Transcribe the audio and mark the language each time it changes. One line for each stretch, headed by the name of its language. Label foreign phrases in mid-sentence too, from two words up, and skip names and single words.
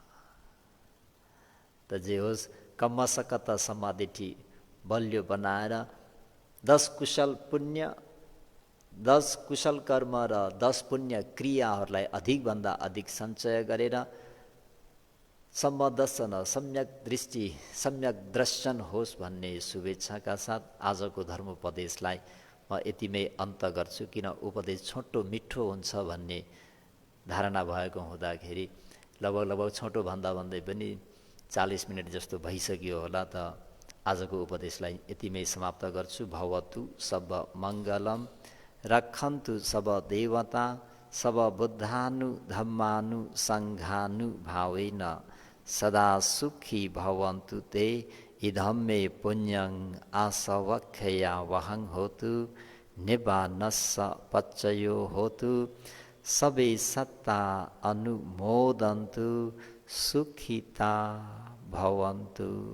Nepali: त जे होस्, कम्मसकत समाधिठी बलियो बनाएर 10 कुशल पुण्य, 10 कुशल कर्म र 10 पुण्य क्रियाहरूलाई अधिकभन्दा अधिक सञ्चय गरेर सम्मदर्शन, सम्यक दृष्टि, सम्यक दर्शन होस् भन्ने शुभेच्छाका साथ आजको धर्मोपदेशलाई म यतिमै अन्त गर्छु। किन उपदेश छोटो मिठो हुन्छ भन्ने धारणा भएको हुँदाखेरि लगभग छोटो भन्दा भन्दै पनि 40 मिनट जस्तो भइसक्यो होला। त आजको उपदेशलाई यतिमै समाप्त गर्छु।
Pali: भवतु सब मङ्गलम, रक्षन्तु सब देवता, सब बुद्धानु धम्मानु सङ्घानु भावेन, सदा सुखी भवन्तु ते, इदं मे पुण्यं आसवक्षया वहं होतु, निब्बानस्स पच्चयो होतु, सबे सत्ता अनुमोदन्तु, सुखिता भवन्तु।